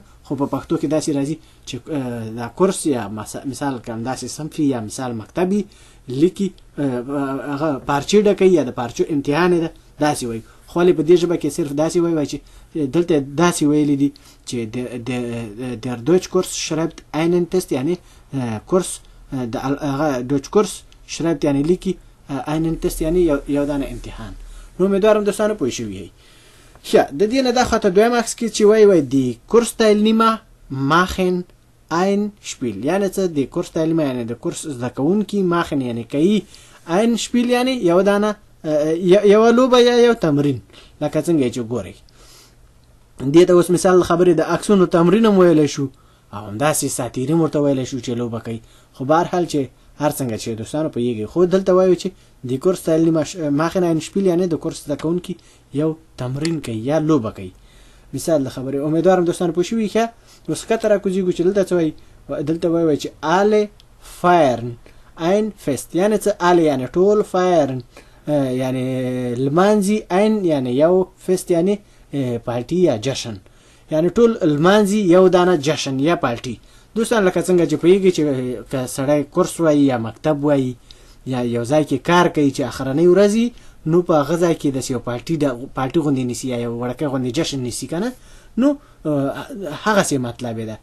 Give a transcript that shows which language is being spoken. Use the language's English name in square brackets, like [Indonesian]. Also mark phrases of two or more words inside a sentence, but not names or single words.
[Pashto] خو په پښتو کې داسې راځي چې دا کورس یا مثال کوم داسې صنفي یا مثال مکتبي لیکي هغه پارچې ډکوي یا د پارچو امتحان ده داسې وایي. خو په دې ژبه کې صرف داسې وایي چې دلته داسې ویلي دي چې [German] der Deutschkurs schreibt einen Test [Pashto] یعنی کورس د هغه [German] Deutschkurs schreibt [Pashto] یعنی لیکي، [German] einen Test [Pashto] یعنی یو دانه امتحان. نو امیدوارم دوستانو پوه شئ وي. ښه د دې نه دا خاطر دویم عکس کې چې وایي [German] die Kursteilnehmer machen ein Spiel. [Pashto] یعنی څه؟ د Kursteilnehmer یعنی د کورس زده کوونکي، machen یعنی کوي، [German] ein Spiel [Pashto] یعنی یو دانه یو لوبه یا یو تمرین. لکه څنګه چې ګورئ دې ته اوس مثال خبرې د عکسونو تمرین هم ویلی شو او همداسې ساتیري ورته ویلی شو چې لوبه کوي. خو بهرحال چې هر څنګه چې دوستانو پوهیږي، خو دلته وایو چې د [German] Kursteilnehmer machen ein Spiel [Pashto] یعنی د کورس زده کوونکي یو تمرین کوي یا لوبه کوي. مثال د خبرې امیدوارم دوستانو پوه شوي. ښه اوس ښکته راکوزیږو چې دلته څه وایي. دلته وایي چې [German] alle feiern ein Fest. [Pashto] یعنی څه؟ alle یعنی ټول، feiern یعنی لمانځي، ein یعنی یو، fest یعنی پارټي یا جشن، یعنی ټول لمانځي یو دانه جشن یا پارټي. دوستان لکه څنګه چې پوهیږي چې که سړی کورس وایي یا مکتب وایي یا یو ځای کې کار کوي چې اخرنۍ ورځ نو په هغه ځای کې داسې یو پارټي غوندې نیسي یا یو وړوکی غوندې جشن نیسي که نه، نو هغسې مطلب یې ده.